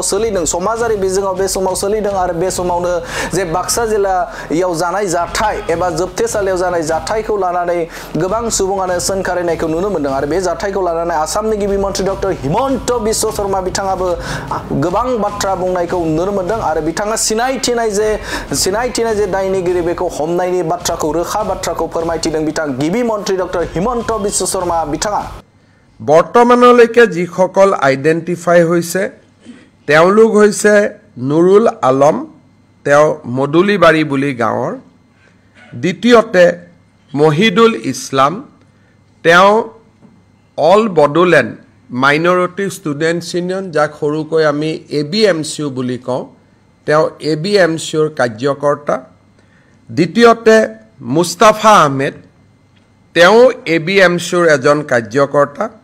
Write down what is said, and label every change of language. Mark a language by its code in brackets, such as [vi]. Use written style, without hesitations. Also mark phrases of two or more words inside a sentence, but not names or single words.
[brx] सोलिदों समाजारि बिजोङाव बे समाव सोलिदों आरो बे समावनो जे बाक्सा जिल्लायाव जानाय जाथाय एबा जोबथेसालियाव जानाय जाथायखौ लानानै गोबां सुबुङानो सोंखारिनायखौ नुनो मोनदों आरो बे जाथायखौ लानानै आसामनि गिबि मन्थ्रि डक्टर हिमन्त बिश्व शर्मा बिथाङाबो गोबां बाथ्रा बुंनायखौ नुनो मोनदों आरो बिथाङा सिनायथि सिनायथिनाय जे दायनिगिरि बेखौ हमनायनि बाथ्राखौ रोखा बाथ्राखौ फोरमायथिदों बिथां गिबि मन्त्रि डक्टर हिमन्त बिश्व शर्मा बिथाङा [as] বৰ্তমানলৈকে যিসকল আইডেন্টিফাই হৈছে তেওঁলোক হৈছে নুৰুল আলম তেওঁ মদুলিবাৰী বুলি গাঁৱৰ দ্বিতীয়তে মহিদুল ইছলাম তেওঁ অল বডোলেণ্ড মাইনৰিটি ষ্টুডেণ্টছ ইউনিয়ন যাক সৰুকৈ আমি ABMCU বুলি কওঁ তেওঁ ABMCUৰ কাৰ্যকৰ্তা দ্বিতীয়তে মুস্তাফা আহমেদ তেওঁ ABMCUৰ এজন কাৰ্যকৰ্তা